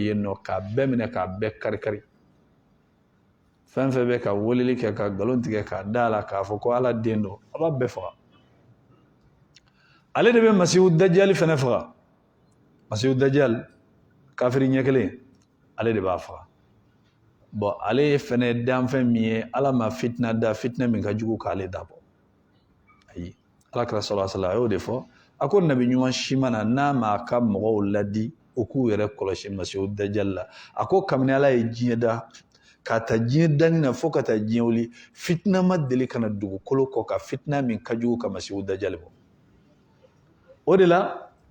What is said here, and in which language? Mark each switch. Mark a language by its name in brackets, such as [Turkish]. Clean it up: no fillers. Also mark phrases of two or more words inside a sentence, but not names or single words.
[Bambara] yen nɔ k'a bɛɛ minɛ k'a bɛɛ kari-kari fɛn fɛn bɛ ka weleli kɛ ka nkalon tigɛ k'a da la k'a fɔ ko Ala den don a b'a bɛɛ faga ale de bɛ Masihu Dajjal fɛnɛ faga Masihu Dajjal kafiri ɲɛ kelen ale de b'a faga bon ale ye fɛnɛ danfɛn min ye Ala ma fitina da fitina min ka jugu k'ale dabɔ ayi Alakira [Arabic] صلى الله عليه وسلم [Bambara] a y'o de fɔ a ko nabi ɲuman si mana n'a ma ka mɔgɔw ladi u k'u yɛrɛ kɔlɔsi Masihu Dajjal la a ko kabini Ala ye diɲɛ da ka ta diɲɛ danni na fo ka taa diɲɛ wuli fitina ma deli ka na dugukolo kɔ ka fitina min ka jugu ka Masihu Dajjal bɔ o de la